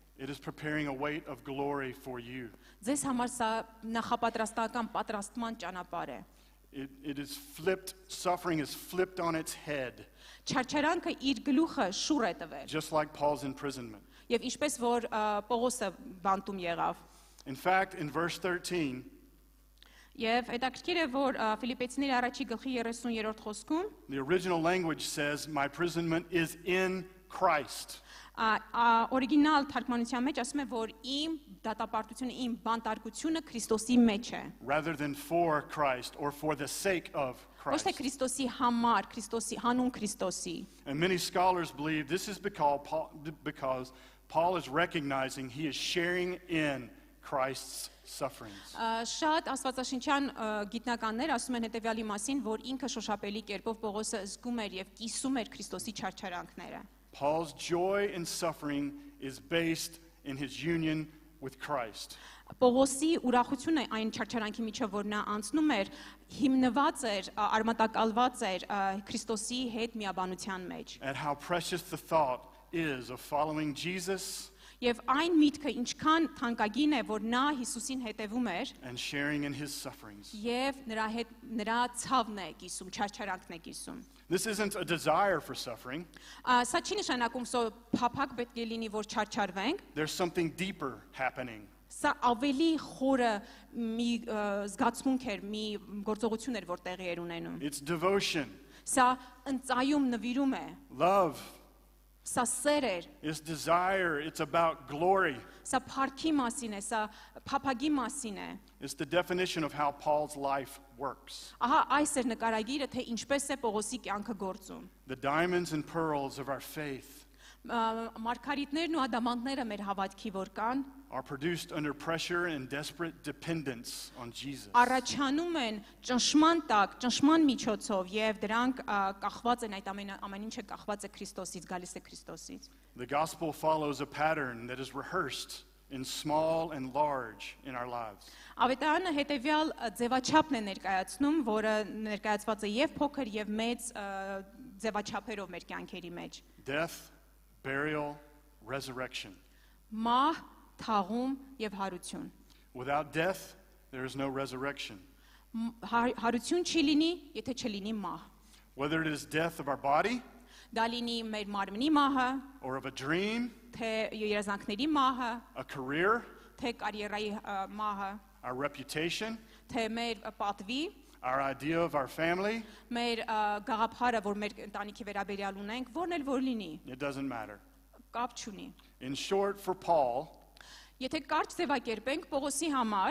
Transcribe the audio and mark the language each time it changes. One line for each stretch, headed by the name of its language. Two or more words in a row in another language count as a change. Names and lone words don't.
English: It is preparing a weight of glory for you.
Armenian: Ձեզ համար սա նախապատրաստական պատրաստման ճանապարհ է։
English: It is flipped, suffering is flipped on its head,
Armenian: Չարչարանքը իր գլուխը շուռ է տվել։
English: just like Paul's imprisonment.
Armenian: Եվ ինչպես որ Պողոսը բանտում եղավ։
English: In fact, in verse 13,
Armenian: Եվ հետաքրքիր է, որ Ֆիլիպեցիների առաջի գլխի 30-րդ խոսքում
English: the original language says, my imprisonment is in Christ.
Armenian: օրիգինալ թարգմանության մեջ ասում է, որ իմ դատապարտությունը, իմ բանտարկությունը Քրիստոսի մեջ է։
English: Rather than for Christ or for the sake of
Armenian: Ոչ թե
English: Christ.
Armenian: Քրիստոսի համար, Քրիստոսի հանուն Քրիստոսի։
English: And many scholars believe this is because Paul is recognizing he is sharing in Christ's sufferings.
Armenian: Շատ աստվածաշնչյան գիտնականներ ասում են հետևյալի մասին, որ ինքը շոշափելի կերպով Պողոսը զգում էր եւ կիսում էր Քրիստոսի չարչարանքները։
English: Paul's joy in suffering is based in his union with Christ.
Armenian: Պողոսի ուրախությունը այն չարչարանքի միջով, որ նա անցնում էր, հիմնված էր, արմատակալված էր Քրիստոսի հետ միաբանության մեջ։
English: And how precious the thought is of following Jesus
Armenian: Եվ այն միտքը ինչքան թանկագին է, որ նա Հիսուսին հետևում էր
English: and sharing in his sufferings.
Armenian: եւ նրա հետ նրա ցավն է կիսում, չարչարանքն է կիսում։
English: This isn't a desire for suffering.
Armenian: Սա չի նշանակում, որ փափակ պետք է լինի, որ չարչարվենք։
English: There's something deeper happening.
Armenian: Սա ավելի խորը մի զգացմունք էր, մի գործողություն էր, որ տեղի էր ունենում։
English: It's devotion,
Armenian: Սա ընծայում նվիրում է,
English: love,
Armenian: սա սեր էր,
English: it's desire, it's about glory.
Armenian: սա փառքի մասին է, սա փափագի մասին է։
English: It's the definition of how Paul's life works.
Armenian: Ահա այս էր նկարագիրը, թե ինչպես է Պողոսի կյանքը գործում։
English: The diamonds and pearls of our faith
Armenian: Մարգարիտներն ու ադամանդները մեր հավատքի որ կան,
English: are produced under pressure and desperate dependence on Jesus.
Armenian: առաջանում են ճնշման տակ, ճնշման միջոցով եւ դրանք կախված են այդ ամեն ինչը կախված է Քրիստոսից, գալիս է Քրիստոսից։
English: The gospel follows a pattern that is rehearsed in small and large in our lives.
Armenian: Ավետարանը հետեւյալ ձևաչափն է ներկայացնում, որը ներկայացված է եւ փոքր եւ մեծ ձևաչափերով մեր կյանքերի մեջ։
English: Death, burial, resurrection.
Armenian: Մահ, թաղում եւ հարություն։
English: Without death, there is no resurrection.
Armenian: Հարություն չի լինի, եթե չլինի մահ։
English: Whether it is death of our body
Armenian: Դա լինի մեր մարմնի մահը,
English: or of a dream,
Armenian: թե երազանքների մահը,
English: a career,
Armenian: թե կարիերայի մահը,
English: our reputation,
Armenian: թե մեր պատվի,
English: our idea of our family,
Armenian: մեր գաղափարը, որ մեր ընտանիքի վերաբերյալ ունենք, որն էլ որ լինի,
English: it doesn't matter.
Armenian: կապ չունի։
English: In short, for Paul,
Armenian: Եթե կարճ ձևակերպենք Պողոսի համար,